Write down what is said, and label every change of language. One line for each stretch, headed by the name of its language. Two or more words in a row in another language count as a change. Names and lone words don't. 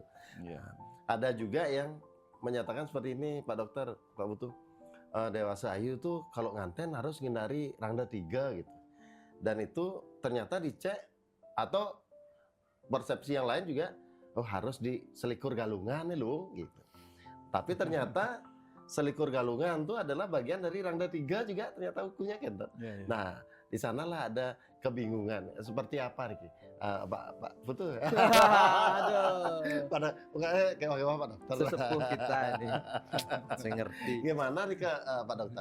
Indonesian: Ya. Ada juga yang menyatakan seperti ini Pak Dokter, Pak Putu. Dewasa ayu tuh kalau nganten harus ngindari rangda 3 gitu. Dan itu ternyata dicek atau persepsi yang lain juga, harus di selikur galungan nih lu gitu. Tapi ternyata selikur galungan itu adalah bagian dari rangda 3 juga ternyata hukumnya kan. Ya, ya. Nah, di sanalah ada kebingungan. Seperti apa Riki? Pak Putu. Aduh. Pada kayak Pak Dokter. Sesepuh kita ini. Saya ngerti. Gimana nih Pak Dokter?